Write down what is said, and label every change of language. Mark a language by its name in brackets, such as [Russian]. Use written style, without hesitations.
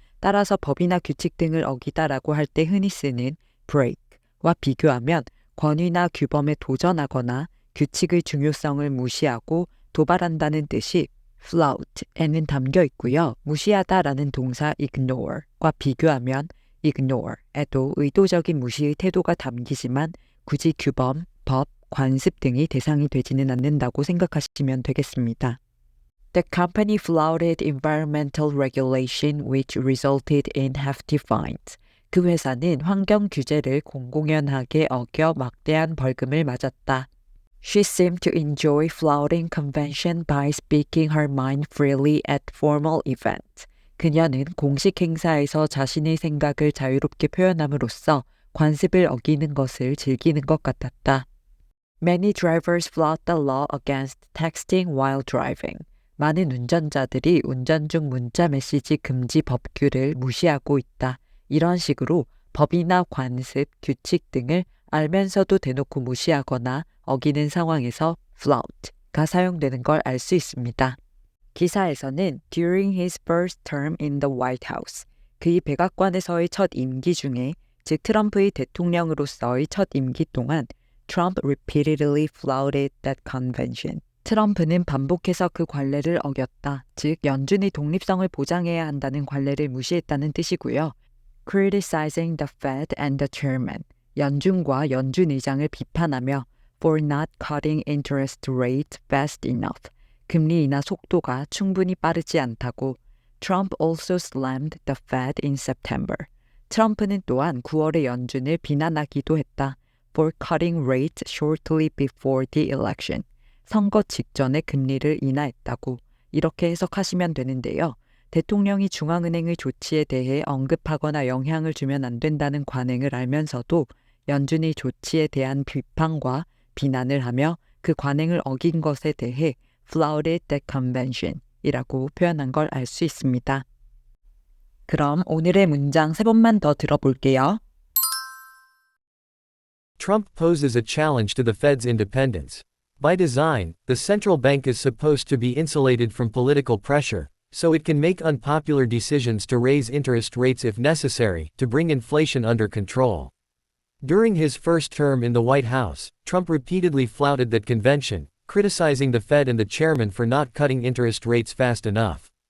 [Korean] 따라서 법이나 규칙 등을 어기다라고 할 때 흔히 쓰는 break와 비교하면 권위나 규범에 도전하거나 규칙의 중요성을 무시하고 도발한다는 뜻이 flout에는 담겨 있고요. 무시하다라는 동사 ignore과 비교하면 ignore에도 의도적인 무시의 태도가 담기지만 굳이 규범, 법, 관습 등이 대상이 되지는 않는다고 생각하시면 되겠습니다. [English] The company flouted environmental regulation which resulted in hefty fines. [Korean] 그 회사는 환경 규제를 공공연하게 어겨 막대한 벌금을 맞았다. [English] She seemed to enjoy flouting convention by speaking her mind freely at formal events. [Korean] 그녀는 공식 행사에서 자신의 생각을 자유롭게 표현함으로써 관습을 어기는 것을 즐기는 것 같았다. [English] Many drivers flout the law against texting while driving. [Korean] 많은 운전자들이 운전 중 문자 메시지 금지 법규를 무시하고 있다. 이런 식으로 법이나 관습, 규칙 등을 알면서도 대놓고 무시하거나 어기는 상황에서 flout가 사용되는 걸 알 수 있습니다. 기사에서는 [English] during his first term in the White House, [Korean] 그의 백악관에서의 첫 임기 중에, 즉 트럼프의 대통령으로서의 첫 임기 동안 [English] Trump repeatedly flouted that convention. [Korean] 트럼프는 반복해서 그 관례를 어겼다. 즉 연준의 독립성을 보장해야 한다는 관례를 무시했다는 뜻이고요. [English] Criticizing the Fed and the chairman. [Korean] 연준과 연준 의장을 비판하며 [English] for not cutting interest rates fast enough. [Korean] 금리 인하 속도가 충분히 빠르지 않다고. [English] Trump also slammed the Fed in September. [Korean] 트럼프는 또한 9월에 연준을 비난하기도 했다. [English] For cutting rates shortly before the election. [Korean] 선거 직전에 금리를 인하했다고. 이렇게 해석하시면 되는데요. 대통령이 중앙은행의 조치에 대해 언급하거나 영향을 주면 안 된다는 관행을 알면서도 연준의 조치에 대한 비판과 비난을 하며 그 관행을 어긴 것에 대해 [English] flouted the convention [Korean] 이라고 표현한 걸 알 수 있습니다. 그럼 오늘의 문장 3번만 더 들어볼게요. [English] Trump poses a challenge to the Fed's independence. By design, the central bank is supposed to be insulated from political pressure, so it can make unpopular decisions to raise interest rates if necessary, to bring inflation under control. During his first term in the White House, Trump repeatedly flouted that convention, criticizing the Fed and the chairman for not cutting interest rates fast enough.